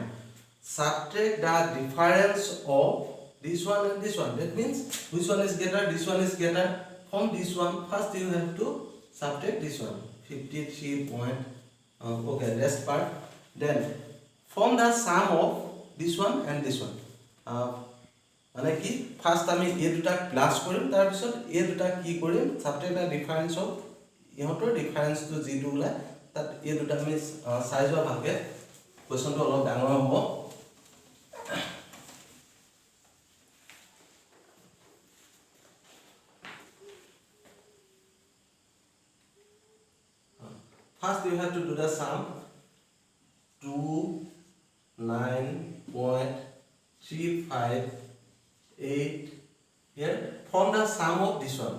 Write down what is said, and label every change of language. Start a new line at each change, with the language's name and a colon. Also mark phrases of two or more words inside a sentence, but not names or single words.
English: Subtract the difference of this one and this one. That means which one is greater, this one is greater. From this one, first you have to subtract this one, 53 point, okay, rest part. Then from the sum of this one and this one,
Assamese: মানে কি ফার্স্ট আমি এ দুটা প্লাস কৰিম, তাৰপিছত এ দুটা কি কৰিম,
English: subtract the difference of
Assamese: ইহঁতৰ ডিফাৰেন্সটো যিটো ওলাই তাত এ দুটা আমি চাই যোৱা ভালকে, কোৱেশ্যনটো অলপ ডাঙৰ হ'ব।
English: First you have to do the sum. 29.358 here from the sum of this one.